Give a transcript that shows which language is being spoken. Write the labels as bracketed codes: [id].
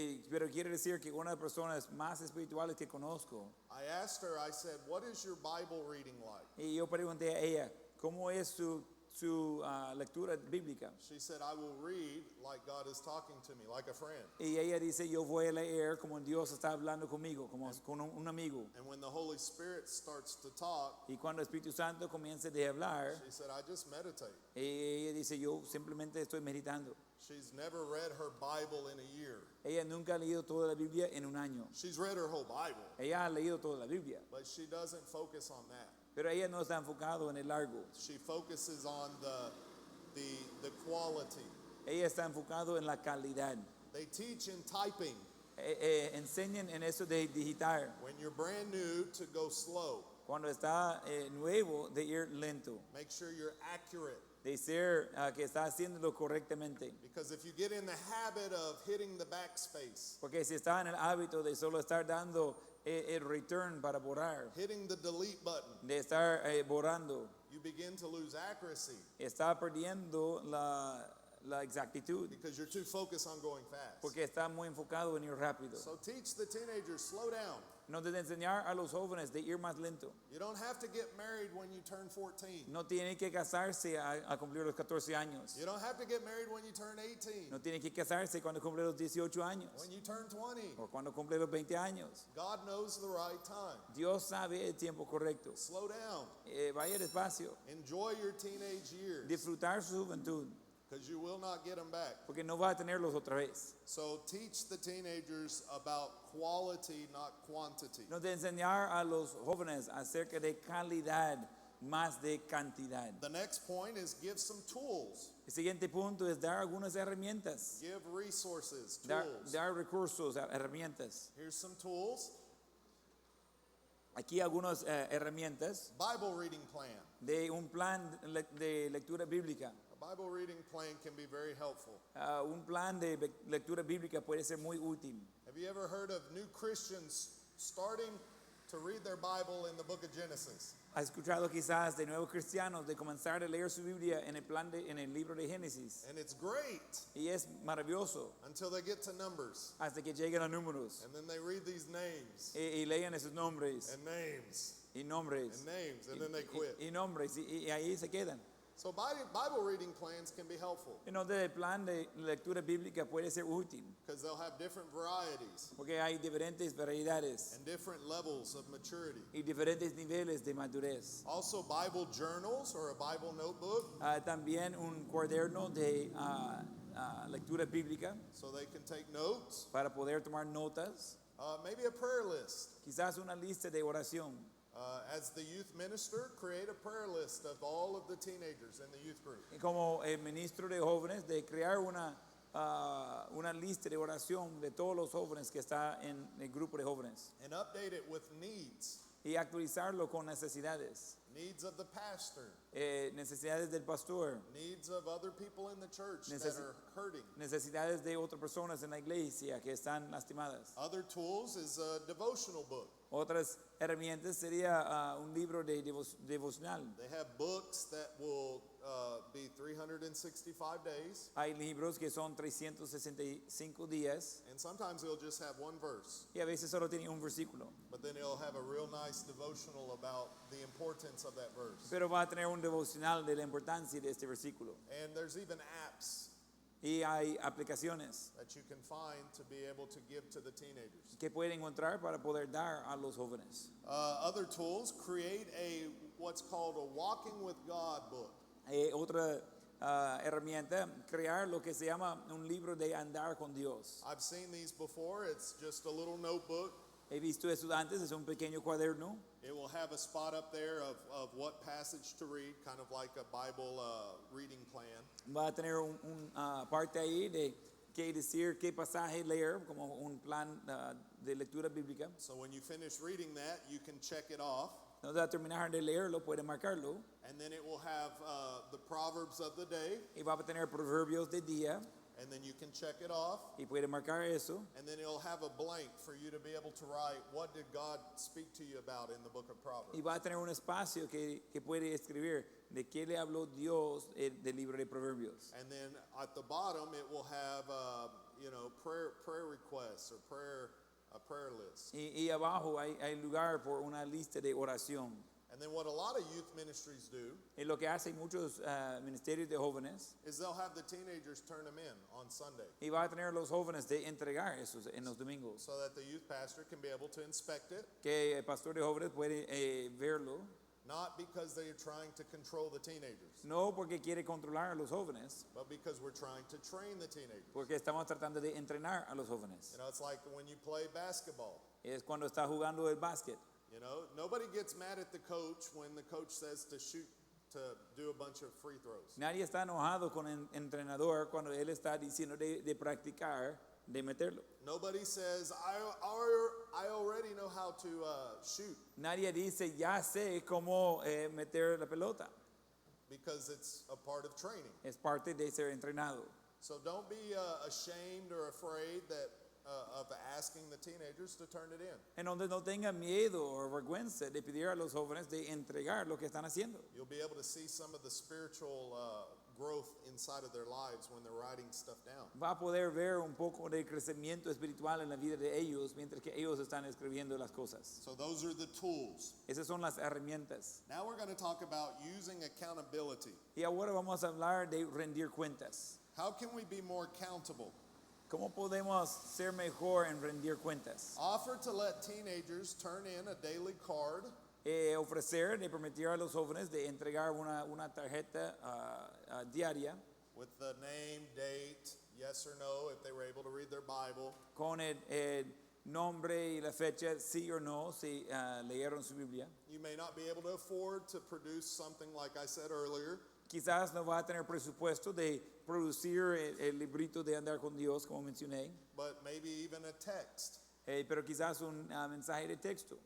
[es] Pero quiere decir que una de las personas más espirituales que conozco, [en] I asked her, I said, what is your Bible reading like? [es] y yo pregunté a ella, ¿cómo es su lectura bíblica? [en] She said, I will read like God is talking to me, like a friend. [es] Y ella dice, yo voy a leer como Dios está hablando conmigo, como con un amigo. [en] And when the Holy Spirit starts to talk, [es] Y cuando el Espíritu Santo comience a hablar, [en] she said, I just meditate. [es] ella dice, yo simplemente estoy meditando. [en] She's never read her Bible in a year. [es] Ella nunca ha leído toda la Biblia en un año. [en] She's read her whole Bible, [es] Ella ha leído toda la Biblia, [en] but she doesn't focus on that. [es] pero ella no está enfocado en el largo. [en] She focuses on the quality. [es] Ella está enfocado en la calidad. [en] They teach in typing, [es] Enseñan en eso de digitar. [en] when you're brand new, to go slow. [es] Cuando está nuevo, de ir lento. [en] Make sure you're accurate. [es] De ser que está haciéndolo correctamente. [en] Because if you get in the habit of hitting the backspace, [es] Porque si está en el hábito de solo estar dando el return para borrar, [en] hitting the delete button, [es] de estar borrando, [en] you begin to lose accuracy. [es] está perdiendo la exactitud, [en] because you're too focused on going fast. [es] porque está muy enfocado en ir rápido. [en] So teach the teenagers, slow down. [es] No de enseñar a los jóvenes de ir más lento. [en] You don't have to get married when you turn 14. [es] No tienen que casarse a cumplir los 14 años. [en] You don't have to get married when you turn 18. [es] No tienen que casarse cuando cumple los 18 años [en] When you turn 20. [es] o cuando cumple los 20 años. [en] God knows the right time. [es] Dios sabe el tiempo correcto. [en] Slow down. [es] Vaya despacio. [en] Enjoy your teenage years, [es] Disfrutar su juventud, [en] because you will not get them back. [es] porque no va a tenerlos otra vez. [en] So teach the teenagers about quality, not quantity. [es] No de enseñar a los jóvenes acerca de calidad más de cantidad. [en] The next point is give some tools. [es] El siguiente punto es dar algunas herramientas, [en] Give resources, [es] dar [en] tools. [es] recursos, herramientas. [en] Here's some tools. [es] Aquí algunas herramientas [en] Bible reading plan. [es] de un plan de lectura bíblica. [en] A Bible reading plan can be very helpful. [es] Un plan de lectura bíblica puede ser muy útil. [en] Have you ever heard of new Christians starting to read their Bible in the book of Genesis? [es] ¿Has escuchado quizás de nuevos cristianos de comenzar a leer su Biblia en el libro de Génesis? [en] And it's great [es] Y es maravilloso [en] until they get to Numbers. [es] hasta que lleguen a números [en] And then they read these names [es] y lean esos nombres [en] and names [es] y nombres [en] and names, and then they quit. [es] y nombres y ahí se quedan. [en] So Bible reading plans can be helpful [es] Entonces el plan de lectura bíblica puede ser útil [en] because they'll have different varieties [es] porque hay diferentes variedades [en] and different levels of maturity. [es] y diferentes niveles de madurez. [en] Also, Bible journals or a Bible notebook [es] También un cuaderno de lectura bíblica [en] so they can take notes. [es] para poder tomar notas. [en] Maybe a prayer list. [es] Quizás una lista de oración. [en] As the youth minister, create a prayer list of all of the teenagers in the youth group. [es] Y como ministro de jóvenes, de crear una lista de oración de todos los jóvenes que está en el grupo de jóvenes [en] And update it with needs. [es] y actualizarlo con necesidades. [en] Needs of the pastor. [es] Necesidades del pastor, [en] Needs of other people in the church that [es] Necesi- [en] are hurting. [es] necesidades de otras personas en la iglesia que están lastimadas. [en] Other tools is a devotional book. [es] Otras herramientas sería un libro de devocional. [en] They have books that will be 365 days, [es] Hay libros que son 365 días [en] and sometimes it'll just have one verse, [es] y a veces solo tiene un versículo, [en] but then it'll have a real nice devotional about the importance of that verse. [es] pero va a tener un devocional de la importancia de este versículo. [en] And there's even apps [es] Y hay aplicaciones [en] that you can find to be able to give to the teenagers. [es] que pueden encontrar para poder dar a los jóvenes. [en] Other tools, create a what's called a Walking with God book. [es] Otra herramienta, crear lo que se llama un libro de andar con Dios. [en] I've seen these before. It's just a little notebook. [es] He visto estudiantes, es un pequeño cuaderno. [en] It will have a spot up there of what passage to read, kind of like a Bible reading plan. [es] Va a tener un parte ahí de qué decir, qué pasaje leer, como un plan de lectura bíblica. [en] So when you finish reading that, you can check it off. [es] Entonces, al terminar de leerlo, puede marcarlo. [en] And then it will have the Proverbs of the day. [es] Y va a tener proverbios de día. [en] And then you can check it off. [es] Y puede marcar eso. [en] And then it'll have a blank for you to be able to write, what did God speak to you about in the book of Proverbs? [es] Y va a tener un espacio que puede escribir de qué le habló Dios del libro de proverbios. [en] And then at the bottom, it will have, prayer requests or a prayer list. [es] Y abajo hay lugar por una lista de oración. [en] And then what a lot of youth ministries do [es] Y lo que hacen muchos ministerios de jóvenes, [en] is they'll have the teenagers turn them in on Sunday [es] y va a tener los jóvenes de entregar esos en los domingos. [en] so that the youth pastor can be able to inspect it, [es] Que el pastor de jóvenes puede verlo, [en] not because they're trying to control the teenagers, [es] no porque quiere controlar a los jóvenes, [en] but because we're trying to train the teenagers. [es] porque estamos tratando de entrenar a los jóvenes. [en] It's like when you play basketball. [es] Es cuando está jugando el básquet. [en] Nobody gets mad at the coach when the coach says to shoot, to do a bunch of free throws. [es] Nadie está enojado con el entrenador cuando él está diciendo de practicar, de meterlo. [en] Nobody says, I already know how to shoot, [es] Nadie dice, ya sé cómo meter la pelota. [en] because it's a part of training. [es] Es parte de ser entrenado. [en] So don't be ashamed or afraid of asking the teenagers to turn it in. [es] En donde no tenga miedo o vergüenza de pedir a los jóvenes de entregar lo que están haciendo. [en] You'll be able to see some of the spiritual growth inside of their lives when they're writing stuff down. [es] Va a poder ver un poco de crecimiento espiritual en la vida de ellos mientras que ellos están escribiendo las cosas. [en] So those are the tools. [es] Esas son las herramientas. [en] Now we're going to talk about using accountability. [es] Y ahora vamos a hablar de rendir cuentas. [en] How can we be more accountable? [es] ¿Cómo podemos ser mejor en rendir cuentas? [en] Offer to let teenagers turn in a daily card [es] Ofrecer, de permitir a los jóvenes de entregar una tarjeta diaria [en] with the name, date, yes or no, if they were able to read their Bible. [es] con el nombre y la fecha, sí o no, si leyeron su Biblia. [en] You may not be able to afford to produce something like I said earlier, [es] Quizás no va a tener presupuesto de producir el librito de andar con Dios, como mencioné, [en] but maybe even a text [es] pero quizás un mensaje de texto.